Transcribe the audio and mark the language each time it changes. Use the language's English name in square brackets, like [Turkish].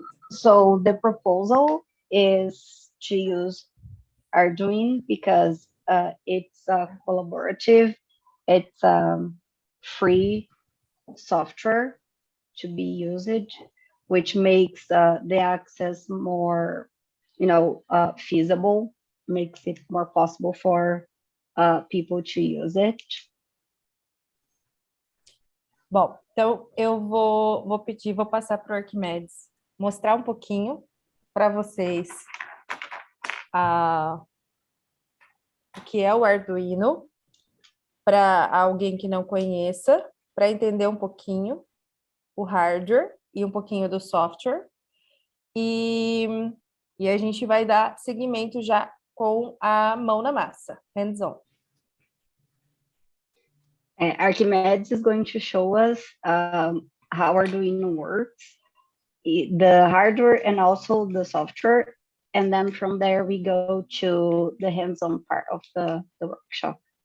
[English] So the proposal is to use Arduino because it's collaborative, it's free software to be used, which makes the access more, feasible, makes it more possible for people to use it. [Portuguese] Bom, então eu vou passar para o Arquimedes mostrar um pouquinho para vocês o que é o Arduino, para alguém que não conheça, para entender um pouquinho o hardware e um pouquinho do software. E a gente vai dar seguimento já com a mão na massa, hands-on. [English] Archimedes is going to show us how Arduino works, the hardware and also the software. And then from there, we go to the hands-on part of the workshop.